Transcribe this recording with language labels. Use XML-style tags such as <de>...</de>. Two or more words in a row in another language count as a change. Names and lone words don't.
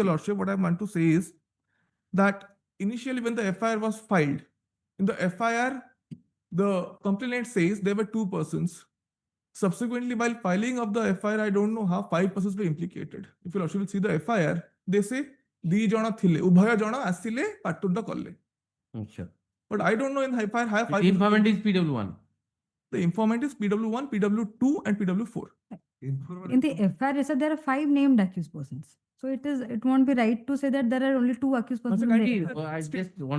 <en>Lordship. What I want to say is that initially, when the FIR was filed, in the FIR, the complainant says there were 2 persons. Subsequently, while filing of the FIR, I don't know how 5 persons were implicated. If Your Lordship will see the FIR, they say</en> <or>ଦି ଜଣ ଥିଲେ ଉଭୟ ଜଣ ଆସିଲେ ପାଟୁଣ୍ଡ କଲେ.</or> <en>Sure. But I don't know in FIR how 5 The informant is PW1. the informant is PW1, PW2, and PW4. In the FIR, sir, there are 5 named accused persons. So it won't be right to say that there are only 2 accused persons. in the See, FIR. I just want</en>